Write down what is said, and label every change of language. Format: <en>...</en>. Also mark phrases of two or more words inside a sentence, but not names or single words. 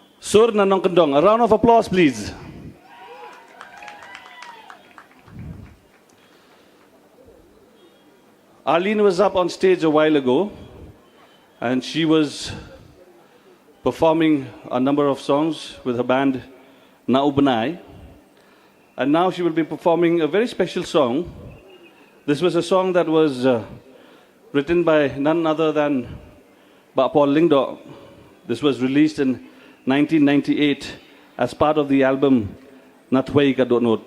<en>Sur Nanong Kendong. A round of applause, please. Arlene was up on stage a while ago, and she was performing a number of songs with her band Naubanai. And now she will be performing a very special song. This was a song that was written by none other than Paul Lingdo. This was released in 1998 as part of the album Natway Kadonot.</en>